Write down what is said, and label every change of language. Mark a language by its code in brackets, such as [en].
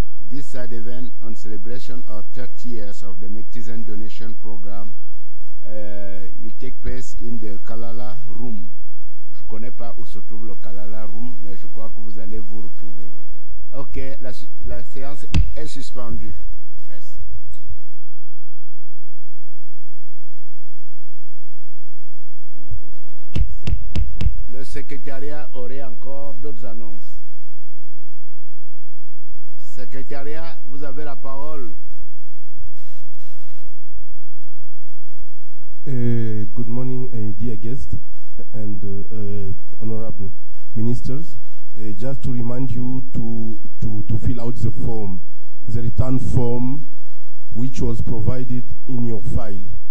[en] this side event on celebration of 30 years of the Mectizen donation program will take place in the Kalala Room. [fr] Je ne connais pas où se trouve le Kalala Room, mais je crois que vous allez vous retrouver. Ok, la séance est suspendue. Merci. Le secrétariat aurait encore d'autres annonces. Secrétariat, vous avez la parole. [en] Good morning, dear guests and honorable ministers. Just to remind you to fill out the form, the return form which was provided in your file.